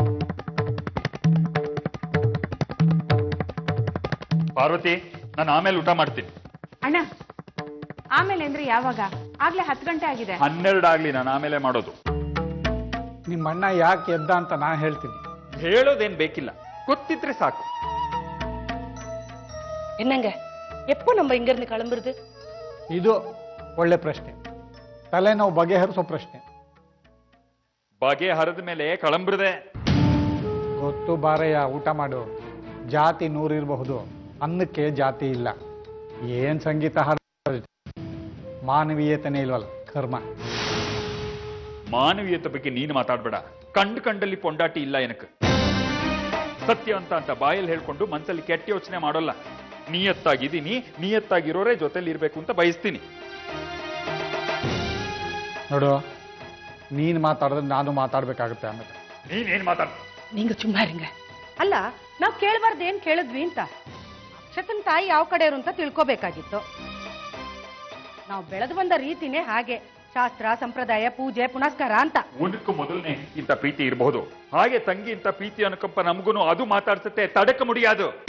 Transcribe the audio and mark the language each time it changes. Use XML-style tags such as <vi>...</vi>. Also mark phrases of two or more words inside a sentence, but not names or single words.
<kn>ಪಾರ್ವತಿ, ನಾನು ಆಮೇಲೆ ಊಟ ಮಾಡ್ತೀನಿ. ಅಣ್ಣ, ಆಮೇಲೆ ಅಂದ್ರೆ ಯಾವಾಗ? ಆಗ್ಲೇ 10 ಗಂಟೆ ಆಗಿದೆ. 12 ಆಗ್ಲಿ, ನಾನು ಆಮೇಲೆ ಮಾಡೋದು. ನಿಮ್ಮ ಅಣ್ಣ ಯಾಕೆ ಎದ್ದ ಅಂತ ನಾನು ಹೇಳ್ತೀನಿ. ಹೇಳೋದೇನ್ ಬೇಕಿಲ್ಲ, ಗೊತ್ತಿದ್ರೆ ಸಾಕು.</kn> <ta>என்னங்க எப்போ நம்ம இங்க இருந்து கிளம்புறது?</ta> <kn>ಇದು ಒಳ್ಳೆ ಪ್ರಶ್ನೆ, ತಲೆನೋವು ಬಗೆಹರಿಸೋ ಪ್ರಶ್ನೆ. ಬಗೆ ಹರಿದ ಮೇಲೆ ಕಳಂಬ್ರದೆ. ಗೊತ್ತು ಬಾರಯ್ಯ, ಊಟ ಮಾಡು. ಜಾತಿ 100 ಇರಬಹುದು, ಅನ್ನಕ್ಕೆ ಜಾತಿ ಇಲ್ಲ. ಏನ್ ಸಂಗೀತ ಹಾಡ, ಮಾನವೀಯತೆನೇ ಇಲ್ವಲ್ಲ, ಕರ್ಮ. ಮಾನವೀಯತೆ ಬಗ್ಗೆ ನೀನು ಮಾತಾಡ್ಬೇಡ. ಕಂಡಲ್ಲಿ ಪೊಂಡಾಟಿ ಇಲ್ಲ ಏನಕ್ಕೆ. ಸತ್ಯ ಅಂತ ಬಾಯಲ್ಲಿ ಹೇಳ್ಕೊಂಡು ಮನ್ಸಲ್ಲಿ ಕೆಟ್ಟ ಯೋಚನೆ ಮಾಡೋಲ್ಲ. ನಿಯತ್ತಾಗಿದ್ದೀನಿ, ನಿಯತ್ತಾಗಿರೋರೇ ಜೊತೆಲಿ ಇರ್ಬೇಕು ಅಂತ ಬಯಸ್ತೀನಿ. ನೋಡು, ನೀನ್ ಮಾತಾಡಿದ್ರೆ ನಾನು ಮಾತಾಡ್ಬೇಕಾಗುತ್ತೆ. ಆಮೇಲೆ ನೀನೇನ್ ಮಾತಾಡ?</kn> <ta>நீங்க சும்மா இருங்க.</ta> <kn>ಅಲ್ಲ, ನಾವು ಕೇಳಬಾರ್ದು ಏನ್ ಕೇಳಿದ್ವಿ ಅಂತ. ಅಕ್ಷತನ ತಾಯಿ ಯಾವ ಕಡೆಯವರು ಅಂತ ತಿಳ್ಕೋಬೇಕಾಗಿತ್ತು. ನಾವು ಬೆಳೆದು ಬಂದ ರೀತಿನೇ ಹಾಗೆ, ಶಾಸ್ತ್ರ, ಸಂಪ್ರದಾಯ, ಪೂಜೆ, ಪುನಸ್ಕಾರ ಅಂತ. ಒಂದಕ್ಕೂ ಮೊದಲನೇ ಇಂಥ ಪ್ರೀತಿ ಇರಬಹುದು. ಹಾಗೆ ತಂಗಿ ಇಂಥ ಪ್ರೀತಿ ಅನುಕಂಪ ನಮಗೂ ಅದು ಮಾತಾಡ್ಸತ್ತೆ,</kn> <ta>தடுக்க முடியாது.</ta>